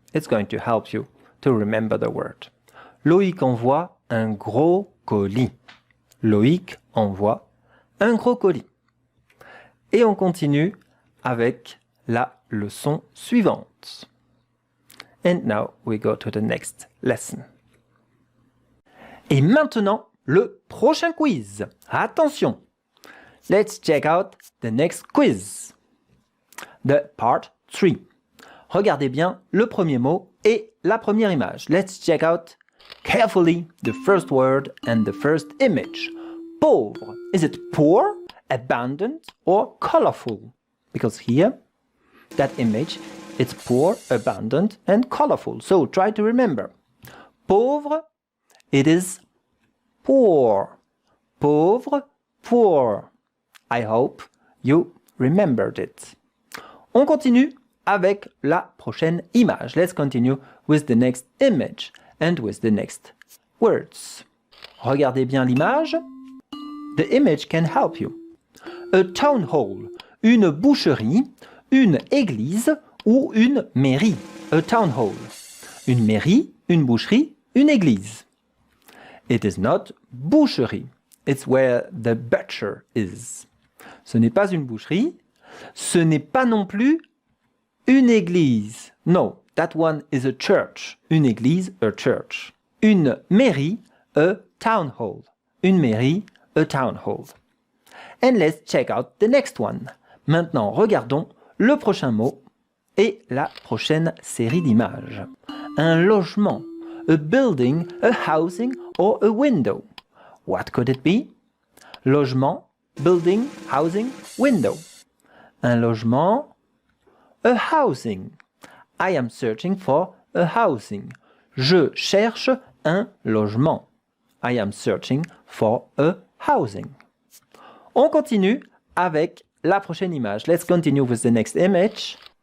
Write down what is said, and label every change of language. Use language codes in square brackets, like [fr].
[en] It's going to help you to remember the word. [fr] Loïc envoie un gros colis. Loïc envoie un gros colis. Et on continue avec la leçon suivante. [en] And now we go to the next lesson. [fr] Et maintenant, le prochain quiz. Attention. [en] Let's check out the next quiz. The part 3. [fr] Regardez bien le premier mot et la première image. [en] Let's check out carefully the first word and the first image. Pauvre. Is it poor, abandoned, or colorful? Because here, that image, it's poor, abandoned, and colorful. So try to remember. Pauvre, it is poor. Pauvre, poor. I hope you remembered it. [fr] On continue avec la prochaine image. [en] Let's continue with the next image and with the next words. [fr] Regardez bien l'image. [en] The image can help you. A town hall, [fr] une boucherie, une église ou une mairie. [en] A town hall, [fr] une mairie, une boucherie, une église. [en] It is not boucherie. It's where the butcher is. [fr] Ce n'est pas une boucherie. Ce n'est pas non plus une église. [en] No, that one is a church. Une église, a church. Une mairie, a town hall. Une mairie, a town hall. And let's check out the next one. [fr] Maintenant, regardons le prochain mot et la prochaine série d'images. [en] Un logement, a building, a housing or a window. What could it be? Logement, building, housing, window. Un logement, a housing. I am searching for a housing. [fr] Je cherche un logement. [en] I am searching for a housing. [fr] On continue avec la prochaine image. [en] Let's continue with the next image.